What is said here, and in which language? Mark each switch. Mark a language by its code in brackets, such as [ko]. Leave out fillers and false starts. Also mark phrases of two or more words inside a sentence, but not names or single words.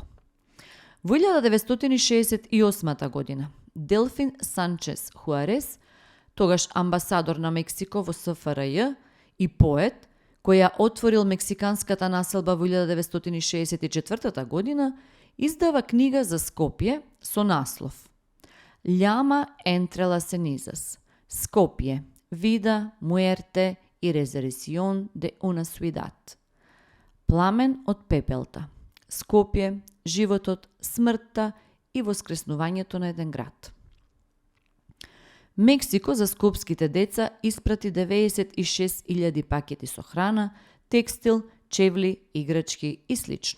[mk] Во 1968 година Делфин Санчес Хуарес, тогаш амбасадор на Мексико во СФРЈ и поет, кој ја отворил мексиканската населба во 1964 година, издава книга за Скопје со наслов Llama entre las cenizas, Skopje, vida, muerte и resurrección de una ciudad. Пламен од пепелта, Скопје, животот, смртта и воскреснувањето на еден град. Мексико за скопските деца испрати 96.000 пакети со храна, текстил, чевли, играчки и слично.